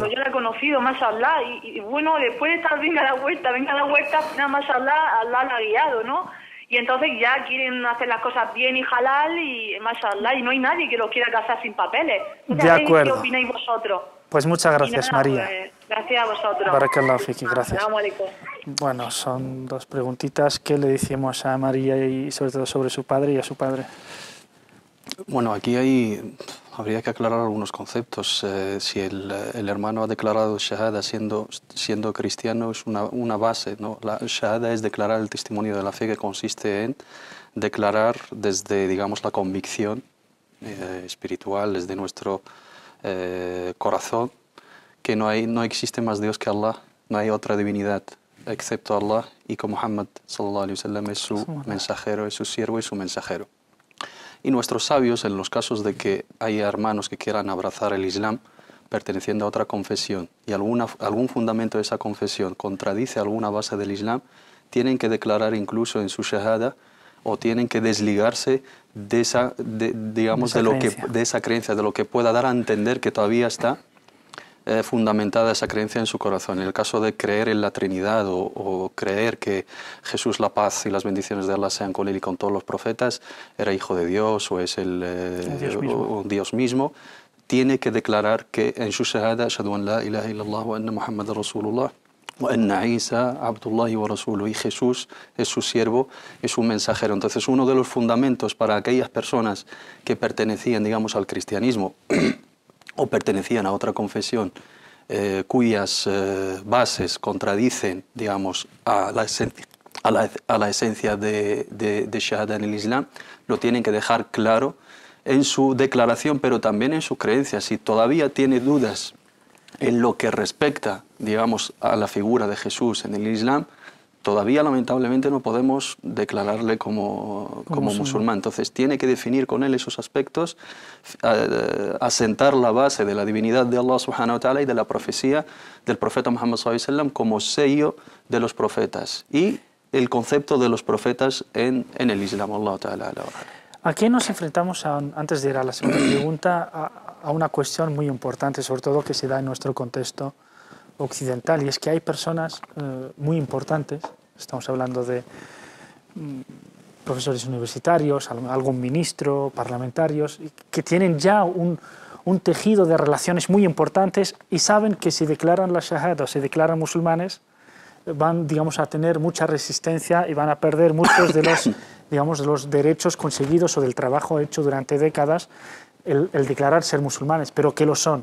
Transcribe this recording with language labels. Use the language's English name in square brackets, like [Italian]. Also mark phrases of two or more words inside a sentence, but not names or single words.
[Spanish] Cuando yo la he conocido, mashallah. Y bueno, después de estar venga a la vuelta, al final, mashallah, Allah la ha guiado, ¿no? Y entonces ya quieren hacer las cosas bien y halal, y mashallah, y no hay nadie que los quiera casar sin papeles. De acuerdo. ¿Qué opináis vosotros? Pues muchas gracias, nada, María. Pues, gracias a vosotros. [Arabic] بارك الله فيك, gracias. السلام عليكم. [Spanish] Bueno, son 2 preguntitas. ¿Qué le decimos a María y sobre todo sobre su padre y a su padre? Bueno, aquí habría que aclarar algunos conceptos. Si el hermano ha declarado shahada siendo cristiano, es una base, ¿no? La shahada es declarar el testimonio de la fe, que consiste en declarar desde, digamos, la convicción espiritual, desde nuestro corazón, que no existe más Dios que Allah, no hay otra divinidad excepto Allah, y que Muhammad [Arabic] صلى الله عليه وسلم [Spanish] es su mensajero, es su siervo y su mensajero. Y nuestros sabios, en los casos de que hay hermanos que quieran abrazar el Islam perteneciendo a otra confesión y algún fundamento de esa confesión contradice alguna base del Islam, tienen que declarar incluso en su shahada, o tienen que desligarse de esa creencia, de lo que pueda dar a entender que todavía está fundamentada esa creencia en su corazón. En el caso de creer en la Trinidad o creer que Jesús, la paz y las bendiciones de Allah sean con él y con todos los profetas, era hijo de Dios o es Dios mismo, tiene que declarar que en su shahada, [Arabic] أشهد أن لا إله إلا الله وأن محمدا رسول الله وأن عيسى عبد الله ورسوله, [Spanish] y Jesús es su siervo, es su mensajero. Entonces, uno de los fundamentos para aquellas personas que pertenecían, digamos, al cristianismo o pertenecían a otra confesión cuyas bases contradicen, digamos, a la esencia de Shahada en el Islam, lo tienen que dejar claro en su declaración, pero también en su creencia. Si todavía tiene dudas en lo que respecta, digamos, a la figura de Jesús en el Islam, todavía lamentablemente no podemos declararle como musulmán. Entonces tiene que definir con él esos aspectos, asentar la base de la divinidad de Allah [Arabic] سبحانه وتعالى [Spanish] y de la profecía del profeta Muhammad [Arabic] صلى الله عليه وسلم [Spanish] como sello de los profetas y el concepto de los profetas en el Islam. [Arabic] الله تعالى. [Spanish] Aquí nos enfrentamos, antes de ir a la segunda pregunta, a una cuestión muy importante, sobre todo que se da en nuestro contexto occidental, y es que hay personas muy importantes, estamos hablando de profesores universitarios, algún ministro, parlamentarios, que tienen ya un tejido de relaciones muy importantes y saben que si declaran la shahada o se declaran musulmanes, van, digamos, a tener mucha resistencia y van a perder muchos de los, digamos, de los derechos conseguidos o del trabajo hecho durante décadas el declarar ser musulmanes, pero que lo son.